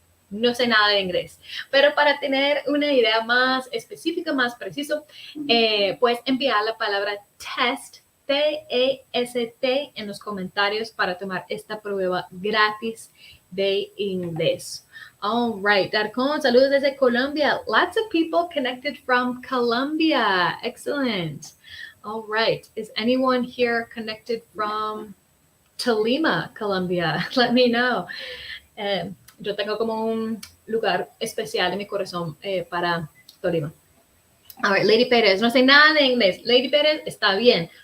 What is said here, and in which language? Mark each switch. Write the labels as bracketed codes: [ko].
[es] no sé nada de inglés. Pero para tener una idea más específica, más preciso, puedes enviar la palabra test, T-E-S-T, en los comentarios para tomar esta prueba gratis de inglés. [en] All right, [es] Darcon, saludos desde Colombia. [en] Lots of people connected from Colombia. Excellent. All right, is anyone here connected from Tolima, Colombia? Let me know. [es] Yo tengo como un lugar especial en mi corazón para Tolima. [en] All right, [es] Lady Pérez, no sé nada de inglés. Lady Pérez, está bien.